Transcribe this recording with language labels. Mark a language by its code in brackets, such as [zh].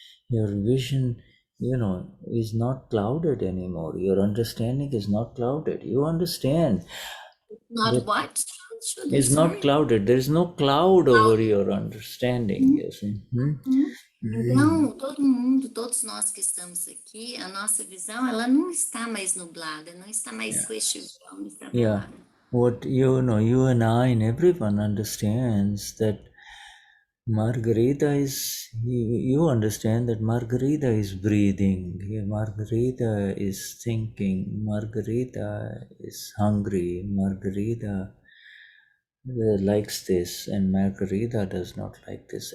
[en] Your vision, is not clouded anymore. Your understanding is not clouded. You understand. Not what? Is not clouded. There is no cloud over your understanding. You see? [pt] Então, todo mundo, todos nós que estamos aqui, a nossa visão, ela não está mais nublada, não está mais com este véu, não está nublada. [en] What you and I and everyone understands that Margarita is, you understand that Margarita is breathing, Margarita is thinking, Margarita is hungry, Margarita likes this, and Margarita does not like this.